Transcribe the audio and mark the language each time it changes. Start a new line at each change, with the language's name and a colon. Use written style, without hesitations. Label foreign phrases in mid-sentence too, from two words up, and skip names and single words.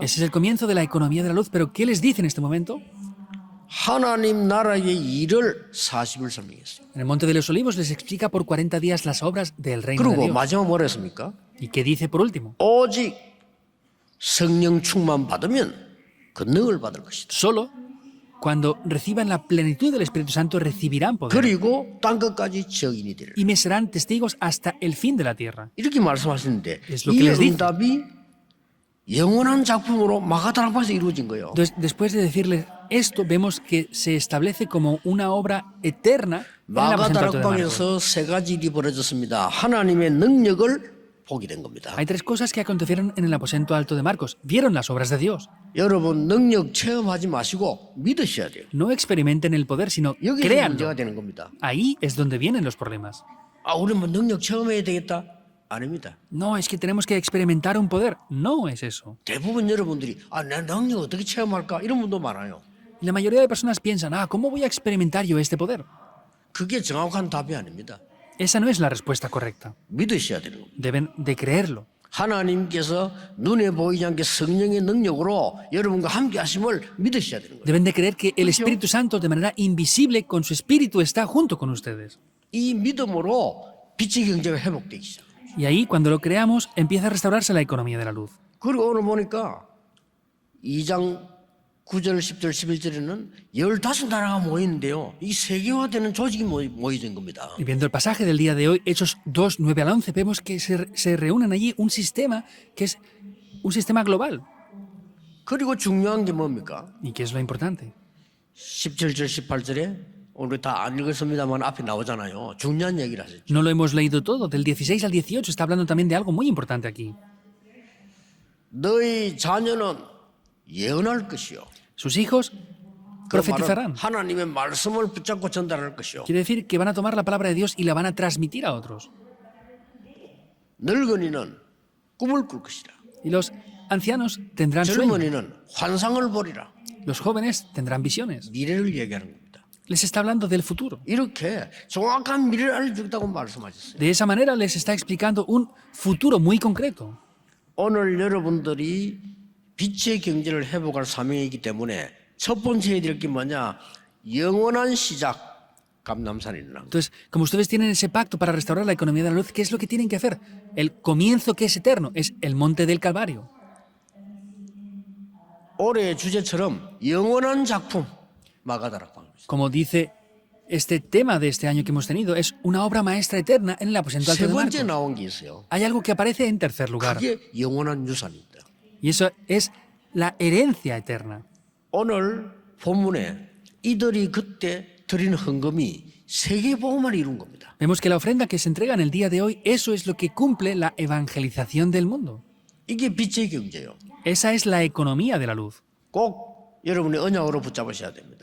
Spanish: Ese es el comienzo de la economía de la luz, pero ¿qué les dice en este momento?
Korean: 하나님 나라의 일을 40을 설명했어요.
Spanish: En el Monte de los Olivos les explica por 40 días las obras del reino de
Korean: 그리고
Spanish: Dios.
Korean: 마지막 뭐라 했습니까?
Spanish: ¿Y qué dice por último?
Korean: 오직 성령 충만 받으면 권능을 받을 것이다.
Spanish: Solo cuando reciban la plenitud del Espíritu Santo recibirán poder
Korean: 그리고 땅 끝까지 증인이 되리라.
Spanish: y me serán testigos hasta el fin de la tierra.
Korean: 이렇게 말씀하시는데
Spanish: Es lo que
Korean: 이
Spanish: les dice.
Korean: 응답이 영원한 작품으로 마가다락방에서 이루어진 거예요.
Spanish: Entonces, después de decirles esto, vemos que se establece como una obra eterna en el aposento alto de Marcos.
Korean: 마가다락방에서 세 가지 일이 벌어졌습니다. 하나님의 능력을 보게 된 겁니다.
Spanish: Hay tres cosas que acontecieron en el aposento alto de Marcos. Vieron las obras de Dios.
Korean: 여러분 능력 체험하지 마시고 믿으셔야 돼요.
Spanish: No experimenten el poder, sino
Korean: 여기서
Spanish: créanlo.
Korean: 문제가 되는 겁니다.
Spanish: Ahí es donde vienen los problemas.
Korean: 아, 우리 뭐 능력 체험해야 되겠다? 아닙니다.
Spanish: No, es que tenemos que experimentar un poder. No es eso.
Korean: 대부분 여러분들이 내 능력 어떻게 체험할까? 이런 분도 많아요.
Spanish: Y la mayoría de personas piensan, ¿cómo voy a experimentar yo este poder?
Korean: 그게 정확한 답이 아닙니다.
Spanish: Esa no es la respuesta correcta.
Korean: 믿으셔야 되는 겁니다.
Spanish: Deben de creerlo.
Korean: 하나님께서 눈에 보이지 않게 성령의 능력으로 여러분과 함께 하심을 믿으셔야 되는 거예요.
Spanish: Deben de creer que el Espíritu Santo de manera invisible con su Espíritu está junto con ustedes.
Korean: 이 믿음으로 빛의 경제가 회복되기 시작해요.
Spanish: Y ahí, cuando lo creamos, empieza a restaurarse la economía de la luz.
Korean: 그리고 오늘 보니까 2장 9절, 10절, 11절에는 15나라가 모이는데요. 이 세계화되는 조직이 모여진 겁니다.
Spanish: Y viendo el pasaje del día de hoy, Hechos 2, 9 al 11, vemos que se reúnen allí un sistema que es un sistema global.
Korean: 그리고 중요한 게 뭡니까?
Spanish: ¿Y qué es lo importante?
Korean: 17절, 18절에 오늘 다 안 읽었습니다만 앞에 나오잖아요. 중요한 얘기를 하셨죠.
Spanish: No lo hemos leído todo. Del 16 al 18 está hablando también de algo muy importante aquí.
Korean: 너희 자녀는 예언할 것이요.
Spanish: Sus hijos
Korean: 그 말은
Spanish: profetizarán.
Korean: 하나님의 말씀을 붙잡고 전달할 것이요.
Spanish: Quiere decir que van a tomar la palabra de Dios y la van a transmitir a otros.
Korean: 늙은이는 꿈을 꿀 것이라.
Spanish: Y los ancianos tendrán sueños.
Korean: 젊은이는 환상을 보리라.
Spanish: Los jóvenes tendrán visiones.
Korean: 미래를 얘기하는 겁니다.
Spanish: Les está hablando del futuro.
Korean: 이렇게 정확한 미래를 알려주겠다고 말씀하셨어요.
Spanish: De esa manera les está explicando un futuro muy concreto.
Korean: 오늘 여러분들이 빛의 경제를 회복할 사명이기 때문에 첫 번째 해야 될 게 뭐냐? 영원한 시작, 감람산에 일어난 거.
Spanish: Entonces, como ustedes tienen ese pacto para restaurar la economía de la luz, ¿qué es lo que tienen que hacer? El comienzo que es eterno es el monte del Calvario.
Korean: 올해의 주제처럼 영원한 작품, 마가다락방.
Spanish: Como dice este tema de este año que hemos tenido, es una obra maestra eterna en el aposento alto
Korean: 세
Spanish: de
Korean: 번째
Spanish: Marcos.
Korean: 나온 게 있어요.
Spanish: Hay algo que aparece en tercer lugar,
Korean: 그게 영원한 유산입니다.
Spanish: y eso es la herencia eterna.
Korean: 오늘 본문에 이들이 그때 드린 헌금이 세계복음을 이룬 겁니다.
Spanish: Vemos que la ofrenda que se entrega en el día de hoy, eso es lo que cumple la evangelización del mundo.
Korean: 이게 빛의 경제예요.
Spanish: Esa es la economía de la luz.
Korean: 꼭 여러분의 언약으로 붙잡으셔야 됩니다.